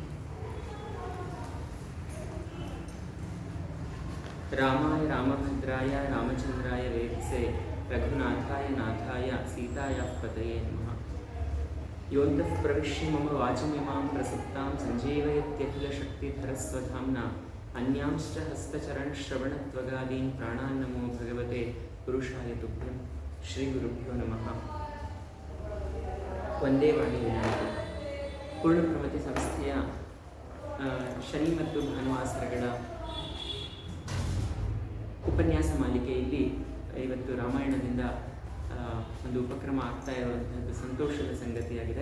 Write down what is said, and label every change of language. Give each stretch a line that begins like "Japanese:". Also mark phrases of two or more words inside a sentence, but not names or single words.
Sanskrit: ರಾಮಾಯ ರಾಮಭದ್ರಾಯ ರಾಮಚಂದ್ರಾಯ ವೇದ್ಸೆ ರಘುನಾಥಾಯ ನಾಥಾಯ ಸೀತಾಯ ಪತಯೇ ನಮಃ. ಯೋಂತಃ ಪ್ರವಿಶ್ಯ ಮಮ ವಾಚಮಿಮಾಂ ಪ್ರಸಕ್ತಾಂ ಸಂಜೀವಯತ್ಯಖಿಲಶಕ್ತಿಧರಸ್ವಧಾಮ್ನಾ ಅನ್ಯಾಂಶ್ಚ ಹಸ್ತಚರಣಶ್ರವಣತ್ವಗಾದೀನ್ ಪ್ರಾಣಾನ್ ನಮೋ ಭಗವತೆ ಪುರುಷಾಯ ತುಭ್ಯಂ. ಶ್ರೀ ಗುರುಭ್ಯೋ ನಮಃ.
Kannada: ಒಂದೇ ವಾಣಿ ವಿನಾಯಕ ಪೂರ್ಣಪ್ರಮತಿ ಸಂಸ್ಥೆಯ ಶನಿ ಮತ್ತು ಭಾನುವಾಸರಗಳ ಉಪನ್ಯಾಸ ಮಾಲಿಕೆಯಲ್ಲಿ ಇವತ್ತು ರಾಮಾಯಣದಿಂದ ಒಂದು ಉಪಕ್ರಮ ಆಗ್ತಾ ಇರುವಂತಹದ್ದು ಸಂತೋಷದ ಸಂಗತಿಯಾಗಿದೆ.